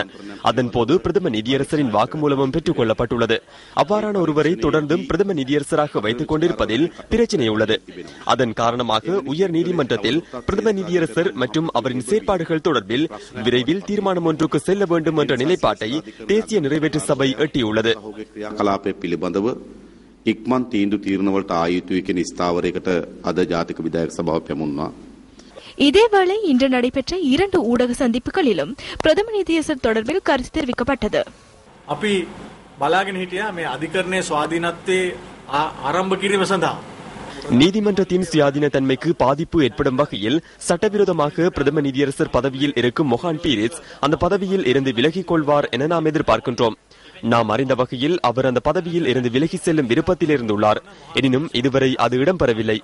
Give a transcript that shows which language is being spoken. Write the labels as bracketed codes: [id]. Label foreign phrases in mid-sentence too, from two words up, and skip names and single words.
[ta] அதன் போது பிரதம நீதியரசரின் வாக்குமூலமும் பெற்றுக் கொள்ளப்பட்டுள்ளது. அவ்வாறான ஒருவரை தொடர்ந்தும் பிரதம நீதியரசராக வைத்துக் கொண்டிருப்பதில் பிரச்சினை உள்ளது. அதன் காரணமாக உயர் நீதிமன்றத்தில் பிரதம நீதியரசர் மற்றும் அவரின் செயற்பாடுகள் தொடர்பில் விரைவில் தீர்மானம் ஒன்றுக்கு செல்ல வேண்டும் என்ற நிலைப்பாட்டை தேசிய நிறைவேற்று சபை எட்டியுள்ளது. [si] ඉක්මන් තීන්දුව තීරණවලට ආයුතුයි කියන ස්ථාවරයකට අද ජාතික විධායක සභාව පැමුණා. [ta] இதேவேளை இன்று நடைபெற்ற 2 ஊடக சந்திப்புகளிலும் பிரதம நீதியரசர் தொடர்பில் கருத்து தெரிவிக்கப்பட்டது. [si] අපි බලාගෙන හිටියා මේ අධිකරණයේ ස්වාධීනත්වයේ ආරම්භ කිරීම සඳහා [ta] நீதிமன்றத்தின் சுயாதீன தன்மைக்கு பாதிப்பு ஏற்படும் வகையில் சட்டவிரோதமாக பிரதம நீதியரசர் பதவியில் இருக்கும் மொஹான் பீரிஸ் அந்த பதவியில் இருந்து விலகிக் கொள்வார் என நாம் எதிர்பார்க்கின்றோம். நாம் அறிந்த வகையில் அவர் அந்த பதவியில் இருந்து விலகி செல்லும் விருப்பத்தில் இருந்துள்ளார். எனினும் இதுவரை அது இடம்பெறவில்லை.